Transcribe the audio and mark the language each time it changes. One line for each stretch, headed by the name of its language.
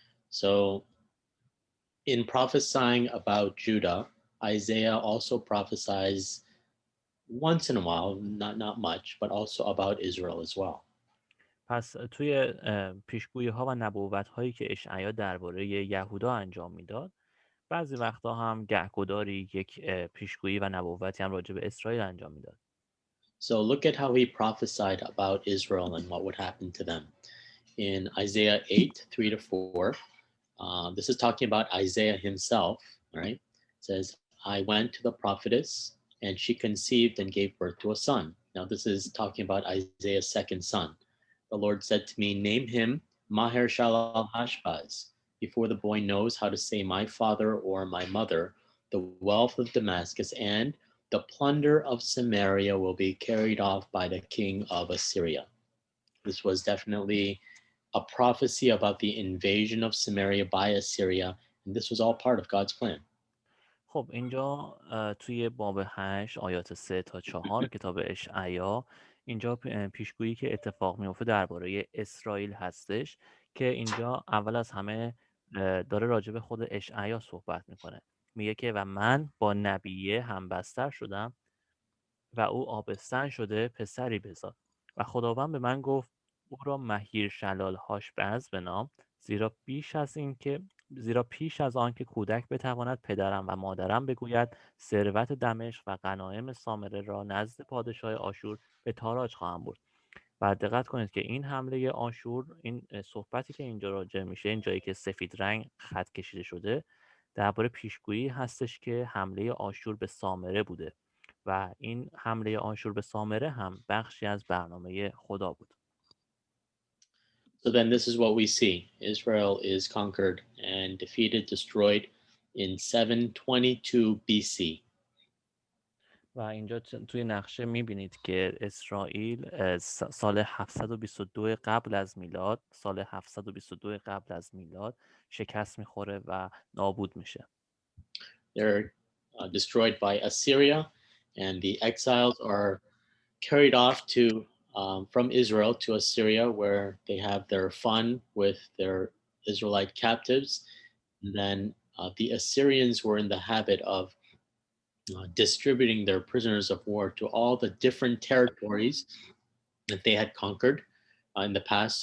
English: So in prophesying about Judah, Isaiah also prophesies once in a while, not much, but also about Israel as well. پس توی پیشگویی ها و نبوت هایی که اشعیا درباره یهودا انجام میداد، بعضی وقتا هم گهگداری یک پیشگویی و نبوتی هم راجع به اسرائیل انجام میداد. So look at how he prophesied about Israel and what would happen to them. In Isaiah 8, 3-4, this is talking about Isaiah himself, right? It says, I went to the prophetess, and she conceived and gave birth to a son. Now, this is talking about Isaiah's second son. The Lord said to me, name him Maher Shalal Hashbaz. Before the boy knows how to say my father or my mother, the wealth of Damascus and the plunder of Samaria will be carried off by the king of Assyria. This was definitely a prophecy about the invasion of Samaria by Assyria, and this was all part of God's plan.
Persian: خب اینجا توی باب 8 آیات 3 تا 4 کتاب اشعیا، اینجا پیشگویی که اتفاق میفته درباره اسرائیل هستش که اینجا اول از همه داره راجع به خود اشعیا صحبت میکنه. میگه که و من با نبیه همبستر شدم و او آبستن شده پسری بزاد و خداوند به من گفت او را مهیر شلال هاشبز بنام، زیرا پیش از آن که کودک بتواند پدرم و مادرم بگوید ثروت دمشق و غنایم سامره را نزد پادشاه آشور به تاراج خواهم برد. و دقت کنید که این حمله آشور، این صحبتی که اینجا راجع میشه، این جایی که سفید رنگ خط کشیده شده، درباره پیشگویی هستش که حمله آشور به سامره بوده و این حمله آشور به سامره هم بخشی از برنامه خدا بود.
English: So then this is what we see. Israel is conquered and defeated, destroyed in 722 BC.
Persian: و اینجا توی نقشه میبینید که اسرائیل سال 722 قبل از میلاد، شکست میخوره و نابود میشه.
English: They're destroyed by Assyria, and the exiles are carried off to from Israel to Assyria, where they have their fun with their Israelite captives. And then the Assyrians were in the habit of distributing their prisoners of war to all the different territories that they had conquered in the past.